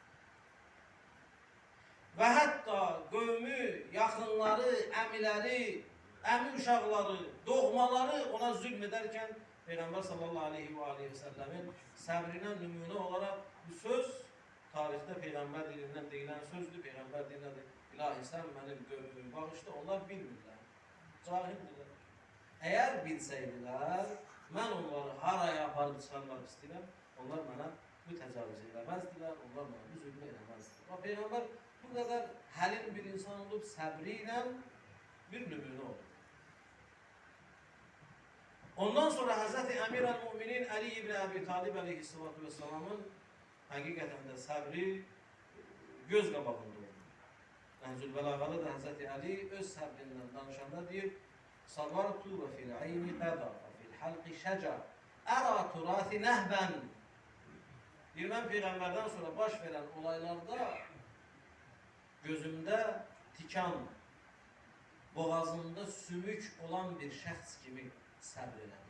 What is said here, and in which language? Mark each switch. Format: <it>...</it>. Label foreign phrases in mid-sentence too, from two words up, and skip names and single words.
<az>Və hətta qövmü, yaxınları, əmiləri, əmi uşaqları, doğmaları ona zülm edərkən Peyğəmbər</az> <ar>صلى الله عليه و</ar> <az>sellemin səbrinə nümunə olaraq bu söz tarixdə Peyğəmbər dilindən deyilən sözdür. Peyğəmbər dilindən ilahi sən mənim qövmümü bağışla, onlar bilmirlər. Cahildirlər. Əgər bilsəydilər, mən onları haraya aparıb çıxarmaq istəyirəm, onlar mənə bu təcavüzü eləməzdilər, onlar mənə bu zülmü eləməzdilər.</az> <tr>Və Peyğəmbər bu kadar halim bir insan olup sabriyle bir nümunə olur.</tr> <az>Ondan sonra Hazreti Emir el-Müminin Ali ibn Abi Talib</az> <ar>عليه الصلاة والسلام</ar> <az>hakikaten de sabri göz qabağında olur. Nəhcül Bəlağada da Hazreti Ali öz sabrindən danışanda deyir,</az> <ar>صبرت وفي العين قذى وفي الحلق شجا أرى تراثي نهبا.</ar> <az>Deyir, mən Peyğəmbərdən sonra baş verən olaylarda gözümdə tikan, boğazında sümük olan bir şəxs kimi səbr elədim.</az>